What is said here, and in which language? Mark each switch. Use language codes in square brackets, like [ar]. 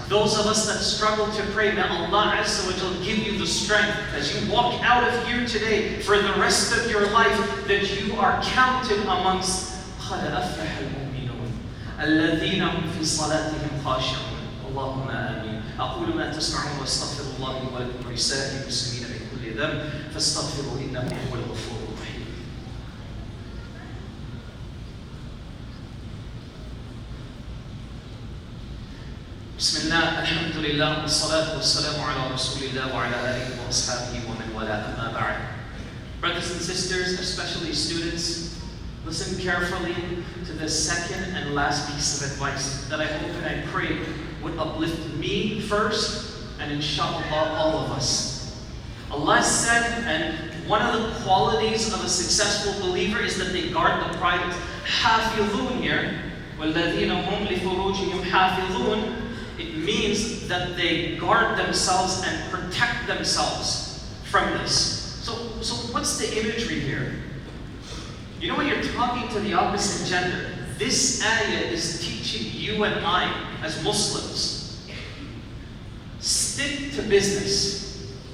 [en] Those of us that struggle to pray, may Allah Azza wa Jal give you the strength as you walk out of here today for the rest of your life, that you are counted amongst [ar] قَدْ أَفْلَحَ الْمُؤْمِنُونَ الَّذِينَ هُمْ فِي صَلَاتِهِمْ خَاشِعُونَ. اللهم آمين. أقول ما تسمعون وأستغفر الله لي ولكم ولسائر المسلمين من كل ذنب فاستغفروا إنه هو الغفور الرحيم. بسم الله الحمد لله والصلاة والسلام على رسول الله وعلى آله وأصحابه ومن والاه أما بعد. [en] Brothers and sisters, especially students, listen carefully to the second and last piece of advice that I hope and I pray would uplift me first, and inshallah all of us. Allah said, and one of the qualities of a successful believer is that they guard the private. [ar] حافظون [en] here, [ar] وَالَّذِينَ هُمْ لِفُرُوجِهِمْ حافظون. [en] It means that they guard themselves and protect themselves from this. So what's the imagery here? You know, when you're talking to the opposite gender, this ayah is teaching you and I as Muslims, stick to business.